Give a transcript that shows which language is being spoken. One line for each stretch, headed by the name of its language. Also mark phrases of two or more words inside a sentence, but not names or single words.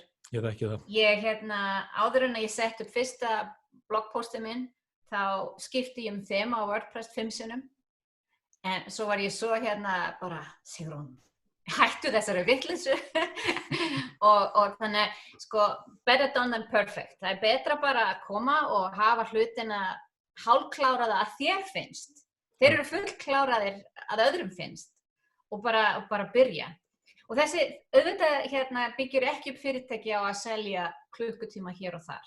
Icelandic: Ég þekki það. Ég áður en að ég sett upp fyrsta bloggpostið minn þá skipti ég þema á WordPress 5 sinnum. En svo var ég svo bara, Sigrún, hættu þessari vitleysu. og þannig,
English: better done than perfect.
Icelandic: Það er betra bara að koma og hafa hlutina hálfkláraða að þér finnst. Þeir eru fullkláraðir að öðrum finnst og bara byrja. Og þessi auðvitað byggir ekki upp fyrirtæki á að selja klukkutíma hér og þar.